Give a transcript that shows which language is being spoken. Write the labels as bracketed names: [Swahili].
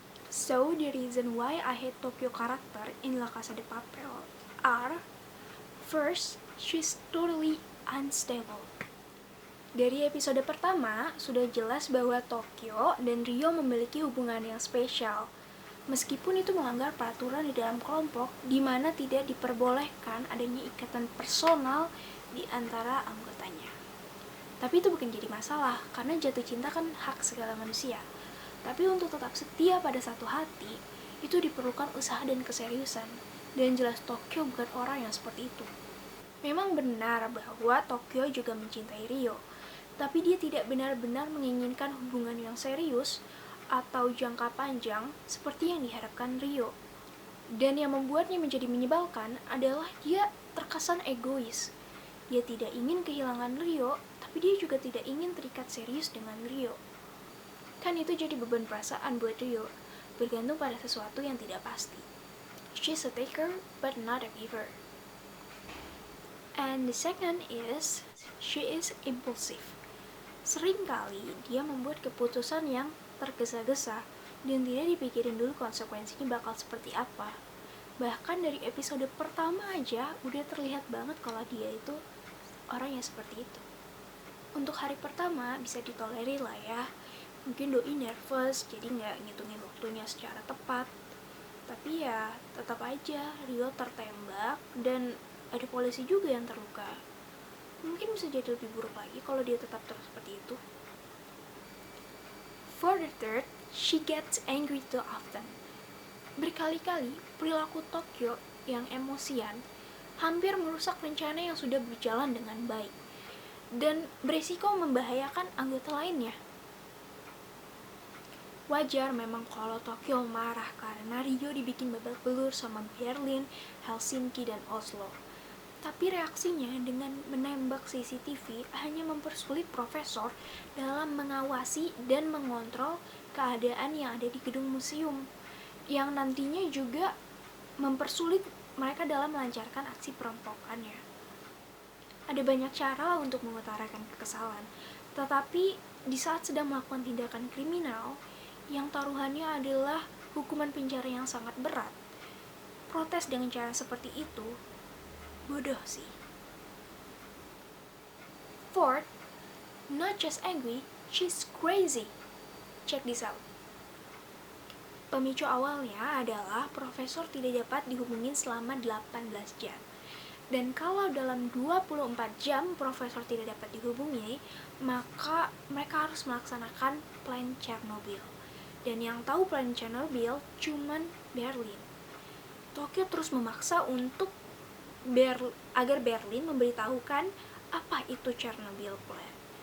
[English] So, the reason why I hate Tokyo character in La Casa de Papel are: first, she's totally unstable. [Indonesian] Dari episode pertama, sudah jelas bahwa Tokyo dan Rio memiliki hubungan yang spesial. Meskipun itu melanggar peraturan di dalam kelompok, di mana tidak diperbolehkan adanya ikatan personal di antara anggotanya. Tapi itu bukan jadi masalah, karena jatuh cinta kan hak segala manusia. Tapi untuk tetap setia pada satu hati, itu diperlukan usaha dan keseriusan. Dan jelas Tokyo bukan orang yang seperti itu. Memang benar bahwa Tokyo juga mencintai Rio, tapi dia tidak benar-benar menginginkan hubungan yang serius atau jangka panjang seperti yang diharapkan Rio. Dan yang membuatnya menjadi menyebalkan adalah dia terkesan egois. Dia tidak ingin kehilangan Rio, tapi dia juga tidak ingin terikat serius dengan Rio. Kan itu jadi beban perasaan buat Rio, bergantung pada sesuatu yang tidak pasti. [English] She's a taker, but not a giver. And the second is, she is impulsive. [Indonesian] Seringkali dia membuat keputusan yang tergesa-gesa dan tidak dipikirin dulu konsekuensinya bakal seperti apa. Bahkan dari episode pertama aja udah terlihat banget kalau dia itu orang yang seperti itu. Untuk hari pertama bisa ditolerir lah ya. Mungkin doi nervous jadi gak ngitungin waktunya secara tepat. Tapi ya tetap aja Rio tertembak dan ada polisi juga yang terluka. Mungkin bisa jadi lebih buruk lagi kalau dia tetap terus seperti itu. [English] For the third, she gets angry too often. [Indonesian] Berkali-kali perilaku Tokyo yang emosian hampir merusak rencana yang sudah berjalan dengan baik dan beresiko membahayakan anggota lainnya. Wajar memang kalau Tokyo marah karena Rio dibikin babak belur sama Berlin, Helsinki, dan Oslo. Tapi reaksinya dengan menembak CCTV hanya mempersulit profesor dalam mengawasi dan mengontrol keadaan yang ada di gedung museum, yang nantinya juga mempersulit mereka dalam melancarkan aksi perampokannya. Ada banyak cara untuk mengutarakan kekesalan, tetapi di saat sedang melakukan tindakan kriminal yang taruhannya adalah hukuman penjara yang sangat berat, protes dengan cara seperti itu bodoh sih. [English] Fourth, not just angry, she's crazy. Check this out. [Indonesian] Pemicu awalnya adalah profesor tidak dapat dihubungin selama 18 jam. Dan kalau dalam 24 jam profesor tidak dapat dihubungi, maka mereka harus melaksanakan plan Chernobyl. Dan yang tahu plan Chernobyl cuman Berlin. Tokyo terus memaksa untuk agar Berlin memberitahukan apa itu Chernobyl plan.